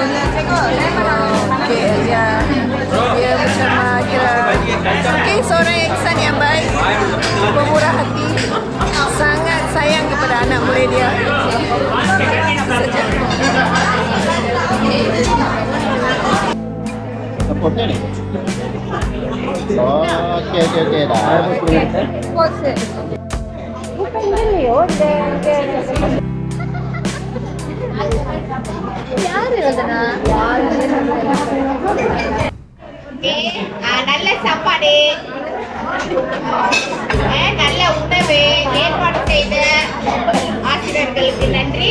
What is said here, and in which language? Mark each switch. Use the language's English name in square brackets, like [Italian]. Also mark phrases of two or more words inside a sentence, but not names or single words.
[Malay] Okey, dia macam kira okey, seorang insan yang baik, pemurah hati, sangat sayang kepada anak murid dia. Saja. Lepasnya ni? Oh, okey dah. [Tamil] நல்ல சாப்பாடு நல்ல உணவு ஏற்பாடு செய்த ஆசிரியர்களுக்கு நன்றி.